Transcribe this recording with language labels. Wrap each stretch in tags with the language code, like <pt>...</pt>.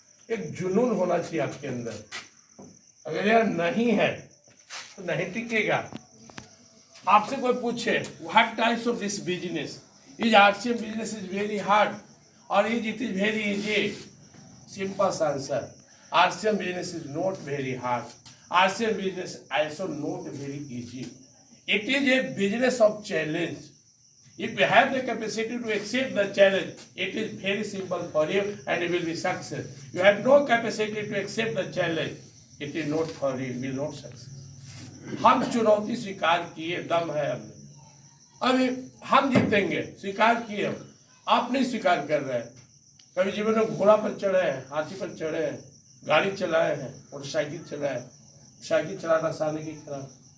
<hi>एक जुनून होना चाहिए आपके अंदर, अगर यह नहीं है तो नहीं टिकेगा। आपसे कोई पूछे</hi> <en>What types of this business, is RCM business is very hard और is it is very easy? Simple answer, RCM business is not very hard. RCM business also not very easy. It is a business of challenge. If you have the capacity to accept the challenge, it is very simple for you and you will be success. You have no capacity to accept the challenge, it is not for you, you will not success.</en> <hi>हम चुनौती स्वीकार किए, दम है हमें, अभी हम जीतेंगे, स्वीकार किए हम। आप नहीं स्वीकार कर रहे हैं। कभी जीवन में घोड़ा पर चढ़े हैं, हाथी पर चढ़े हैं, गाड़ी चलाए हैं, मोटरसाइकिल चलाए, साइकिल चलाना आसान है कि खराब?</hi>